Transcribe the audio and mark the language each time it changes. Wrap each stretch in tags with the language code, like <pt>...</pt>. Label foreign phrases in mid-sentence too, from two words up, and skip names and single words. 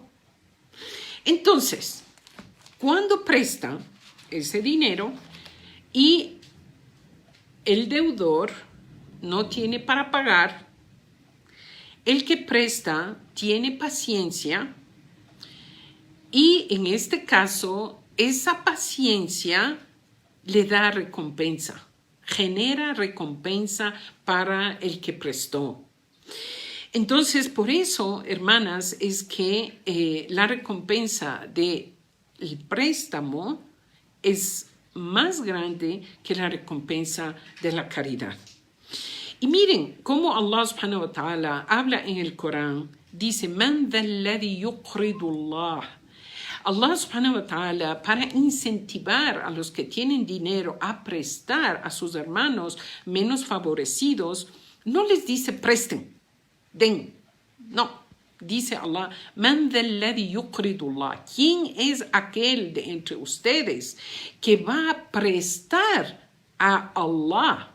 <es>Entonces, cuando presta ese dinero y el deudor no tiene para pagar, el que presta tiene paciencia y en este caso esa paciencia le da recompensa, genera recompensa para el que prestó. Entonces, por eso, hermanas, es que la recompensa del préstamo es más grande que la recompensa de la caridad. Y miren cómo</es> <ar>الله سبحانه وتعالى</ar> <es>habla en el Corán. Dice,</es> <ar>من ذا الذي يقرض الله. الله سبحانه وتعالى,</ar> <es>para incentivar a los que tienen dinero a prestar a sus hermanos menos favorecidos, no les dice presten, den. No. Dice Allah,</es> <ar>من ذا الذي يقرض الله.</ar> <es>¿Quién es aquel de entre ustedes que va a prestar a Allah?</es>